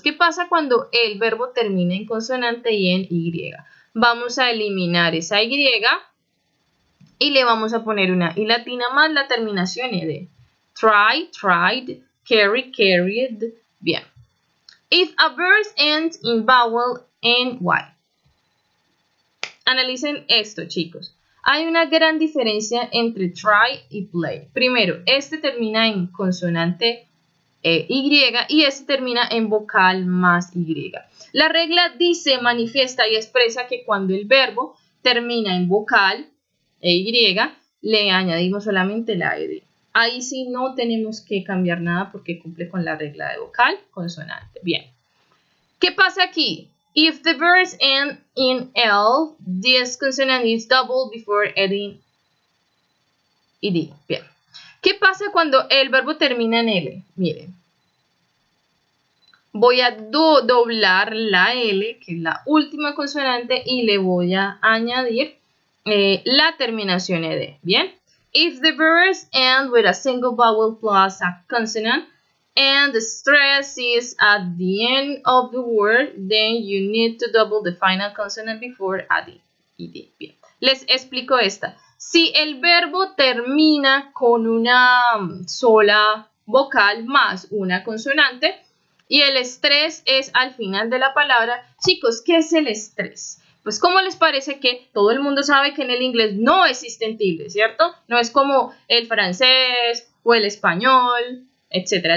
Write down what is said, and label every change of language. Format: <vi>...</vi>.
<es>¿Qué pasa cuando el verbo termina en consonante y en y? Vamos a eliminar esa y y le vamos a poner una y latina más la terminación ed.</es> <en>Try, tried, carry, carried. Bien. If a verb ends in vowel and y.</en> <es>Analicen esto, chicos. Hay una gran diferencia entre try y play. Primero, este termina en consonante y este termina en vocal más y. La regla dice, manifiesta y expresa que cuando el verbo termina en vocal y, le añadimos solamente la ed. Ahí sí no tenemos que cambiar nada porque cumple con la regla de vocal, consonante.</es> <en>Bien.</en> <es>¿Qué pasa aquí?</es> <en>If the verbs end in L, this consonant is doubled before adding ed. Bien.</en> <es>¿Qué pasa cuando el verbo termina en L? Miren. Voy a doblar la L, que es la última consonante, y le voy a añadir la terminación ed. Bien.</es> <en>If the verbs end with a single vowel plus a consonant, and the stress is at the end of the word, then you need to double the final consonant before adding ed.</en> <es>Bien. Les explico esta. Si el verbo termina con una sola vocal más una consonante y el estrés es al final de la palabra, chicos, ¿qué es el estrés? Pues, ¿cómo les parece que todo el mundo sabe que en el inglés no existen tildes, ¿cierto? No es como el francés o el español, etcétera.</es>